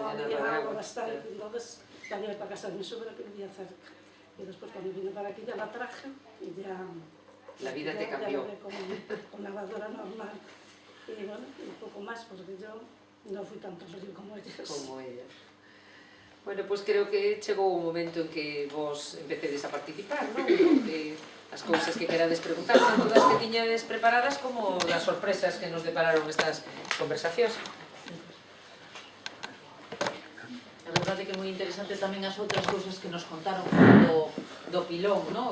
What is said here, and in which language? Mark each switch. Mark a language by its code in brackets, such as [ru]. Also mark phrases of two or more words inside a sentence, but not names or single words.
[es] llenar había de agua agua. bastante, entonces la llevé para casa de mi suegra que vivía cerca. Y después cuando vine para aquí ya la traje y ya... La vida te ya cambió. lavé con lavadora normal. Y bueno, un poco más, porque yo no fui tanto río como ellos. Como ellas. [gl] Bueno, pois creo que chegou o momento en que vos empecedes a participar, non? Que as cousas que querades preguntar, tanto das que tiñades preparadas como das sorpresas que nos depararon estas conversacións. A verdade que é moi interesante tamén as outras cousas que nos contaron do pilón, no?